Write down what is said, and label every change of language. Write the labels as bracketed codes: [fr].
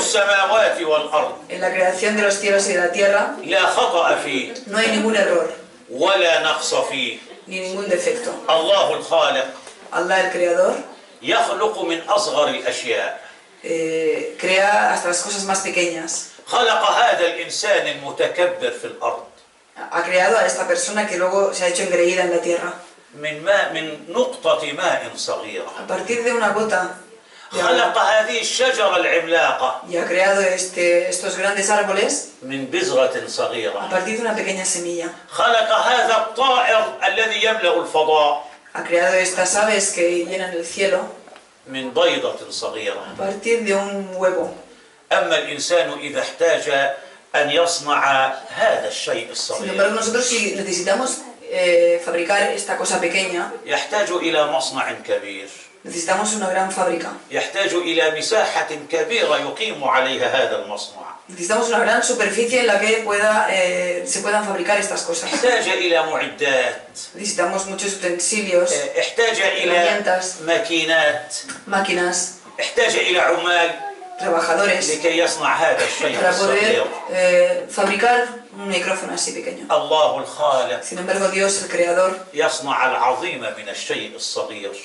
[ar] السماوات والأرض [es] En la creación de los cielos y de la tierra [ar] لا خطأ فيه [es] no hay ningún error [ar] ولا نقص فيه. [es] ni ningún defecto. [ar] الله الخالق [es] Allah el creador [ar] يخلق من أصغر الأشياء. [es] crea hasta las cosas más pequeñas. [ar] خلق هذا الإنسان المتكبر في الأرض [es] Ha creado a esta persona que luego se ha hecho engreída en la tierra. [ar] من نقطة ماء صغيرة. [es] A partir de una gota de agua. [ar] خلق هذه الشجرة العملاقة [es] Y ha creado estos grandes árboles [ar] من بذرة [es] a [ar] صغيرة. [es] partir de una pequeña semilla. [ar] خلق هذا الطائر الذي يملأ الفضاء [es] Ha creado estas aves que llenan el cielo [ar] من بيضة صغيرة. [es] a partir de un huevo. [ar] أما الإنسان إذا احتاج أن يصنع هذا الشيء [es] Sin embargo, nosotros si necesitamos fabricar esta cosa pequeña, [ar] يحتاج إلى مصنع كبير، [es] necesitamos una gran fábrica. [ar] يحتاج إلى مساحة كبيرة يقيم عليها هذا المصنع، [es] Necesitamos una gran superficie en la que se puedan fabricar estas cosas. [ar] احتاج إلى معدات، [es] Necesitamos muchos utensilios, [ar] احتاج إلى [es] herramientas, [ar] ماكينات، [es] máquinas, [ar] احتاج إلى عمال [es] trabajadores [ar] لكي يصنع هذا الشيء [es] para [ar] الصغير. [es] poder fabricar un micrófono así pequeño. [ar] الله الخالق [es] Sin embargo, Dios, el creador, [ar] يصنع العظيم من الشيء الصغير،